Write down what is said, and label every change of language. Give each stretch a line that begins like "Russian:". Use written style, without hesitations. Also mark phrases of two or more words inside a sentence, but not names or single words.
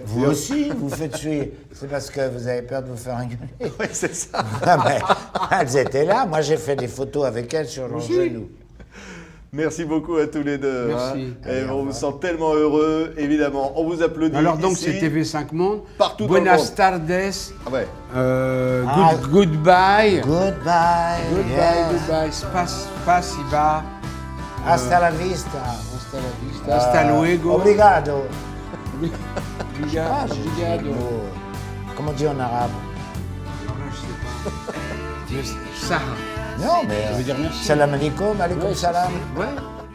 French: vous aussi, vous faites suer. C'est parce que vous avez peur de vous faire engueuler. Ouais, c'est ça. Ah, mais elles étaient là. Moi, j'ai fait des photos avec elles sur leurs Aussi. genoux. Merci beaucoup à tous les deux. Merci. Hein. Et on vous sent tellement heureux, évidemment. On vous applaudit. Alors donc ici. c'est TV5 Monde. Partout dans le
Spanish: Buenas
French: monde.
Spanish: tardes.
French: Ah ouais.
English: Goodbye. Goodbye. Goodbye, yes. goodbye. Spasiba.
Spanish: Hasta la vista. Hasta la vista. Hasta luego.
Portuguese: Obrigado. Obrigado. Obrigado.
French: Comment on dit en arabe? Alors là, je sais pas. Sarah. Non, mais. Ça veut dire merci.
Arabic: سلام عليكم، عليكم
French: Ouais,
Arabic: salam.
French: Ouais.